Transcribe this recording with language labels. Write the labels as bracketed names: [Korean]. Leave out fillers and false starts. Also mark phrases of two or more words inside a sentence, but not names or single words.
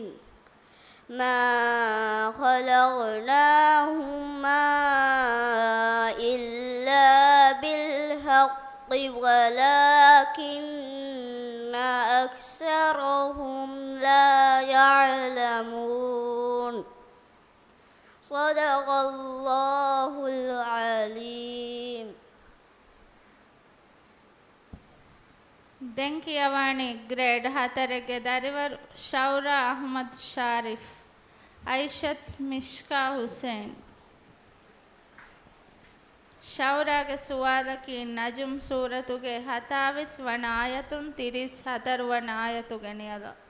[Arabic] ما خلقناهما إلا بالحق ولكن أكثرهم لا يعلمون. صدق الله العليم. [Sinhala] දැන් කියවන්නේ ග්‍රේඩ් 4 ගේ දරුවරු ශෞරා අහමද් ශාරිෆ්, අයිෂත් මිෂ්කා හුසේන්. ශෞරාගේ සුවාලකි නජම් සූරතුගේ 27 වන ආයතුන් 34 වන ආයතුගේ නියද.